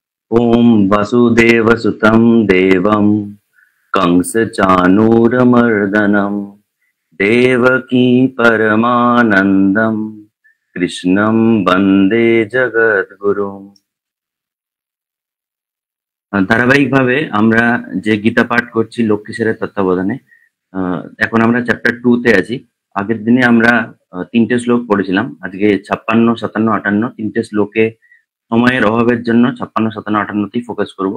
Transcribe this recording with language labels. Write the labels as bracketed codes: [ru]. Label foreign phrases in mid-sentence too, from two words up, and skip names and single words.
[sa] ॐ वसुदेवसुतं देवं कंसचाणूरमर्दनं देवकी परमानन्दं कृष्णं वन्दे जगद्गुरुम्। [bn] ধারাবাহিকভাবে আমরা যে গীতা পাঠ করছি লক্ষ্মীশ্বরের তত্ত্বাবধানে, এখন আমরা চ্যাপ্টার 2 তে আছি। আগের দিনে আমরা 3টে শ্লোক পড়েছিলাম। আজকে 56, 57, 58 3টে শ্লোকে সময়ের অভাবের জন্য 56, 57, 58 তেই ফোকাস করব।